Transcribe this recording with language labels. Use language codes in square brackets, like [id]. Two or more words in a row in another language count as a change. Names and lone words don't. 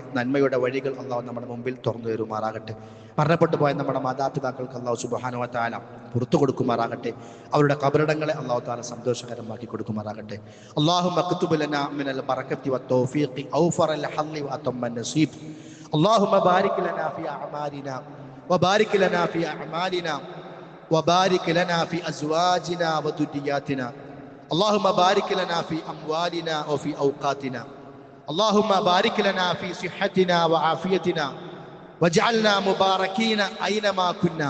[ml] നന്മയുടെ വഴികൾ അള്ളാഹു നമ്മുടെ മുമ്പിൽ തുറന്നു തരുമാറാകട്ടെ. മരണപ്പെട്ടു പോയ നമ്മുടെ മാതാപിതാക്കൾക്ക് അള്ളാഹു [ar] سبحانه وتعالى [ml] പുറത്തു കൊടുക്കുമാറാകട്ടെ. അവരുടെ ഖബറിടങ്ങളെ അള്ളാഹു തആല സന്തോഷകരമാക്കി കൊടുക്കുമാറാകട്ടെ. [ar] اللهم اكتب لنا من البركة والتوفيق أوفر الحظ وأتم النصيب. اللهم بارك لنا في أعمالنا وبارك لنا في أعمالنا وبارك لنا في أزواجنا وذرياتنا. اللهم بارك لنا في أموالنا وفي أوقاتنا. اللهم بارك لنا في صحتنا وعافيتنا واجعلنا مباركين أينما كنا.